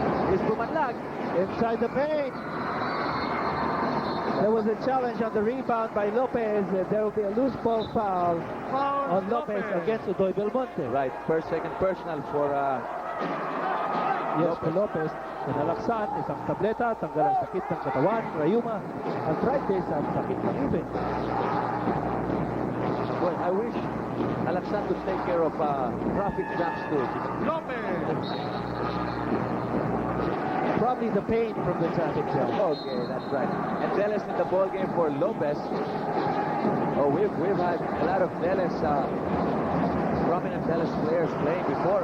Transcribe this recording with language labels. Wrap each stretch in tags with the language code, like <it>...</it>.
<en>He's bumanlag Inside the paint. There was a challenge on the rebound by Lopez. There will be a loose ball foul on Lopez against Udoy Belmonte. Right, first, second personal for Yes, for Lopez.</en> <tl>Pinalaksan, isang tableta, tanggal ang sakit ng katawan, rayuma, arthritis, at sakit ng ipin.</tl> <en>Well, I wish Alaksan could take care of traffic jams too. Lopez. Probably the pain from the traffic jam. Okay, that's right. And Deles in the ball game for Lopez. Oh, we've had a lot of Deles, prominent Deles players playing before.</en>